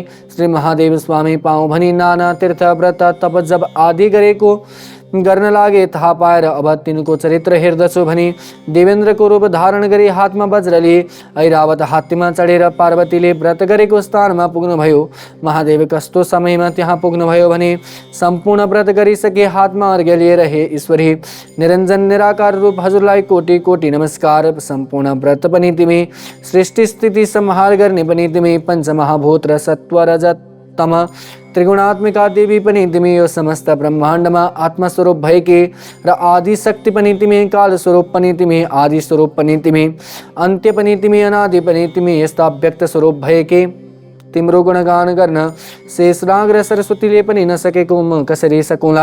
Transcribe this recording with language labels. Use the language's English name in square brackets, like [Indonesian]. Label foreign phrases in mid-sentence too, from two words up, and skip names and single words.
[Nepali] श्री महादेव स्वामी पाऊँ भनी नाना तीर्थ व्रत तप जप आदि गरेको गर्न लागे थाहा पाएर अब तिनको चरित्र हेर्दछु भनी देवेन्द्रको रूप धारण गरी हातमा वज्र लिए ऐरावत हात्तीमा चढेर पार्वतीले व्रत गरेको स्थानमा पुग्नुभयो। महादेव कस्तो समयमा त्यहाँ पुग्नुभयो भने सम्पूर्ण व्रत गरिसके हातमा अर्घ्य लिएर हे ईश्वरी निरञ्जन निराकार रूप हजुरलाई कोटि कोटि नमस्कार। सम्पूर्ण व्रत पनि तिमी, सृष्टि स्थिति संहार गर्ने पनि तिमी, पञ्चमहाभूत र सत्व रजत तम त्रिगुणात्मिका देवी पनि तिमी, यो समस्त ब्रह्माण्डमा आत्मस्वरूप भएकी र आदि शक्ति पनि तिमी, काल स्वरूप पनि तिमी, आदि स्वरूप पनि तिमी, अन्त्य पनि तिमी, अनादि पनि तिमी, यस्ता व्यक्त स्वरूप भएकी तिम्रो गुणगान गर्न शेषनाग र सरस्वतीले पनि नसकेको म कसरी सकुला।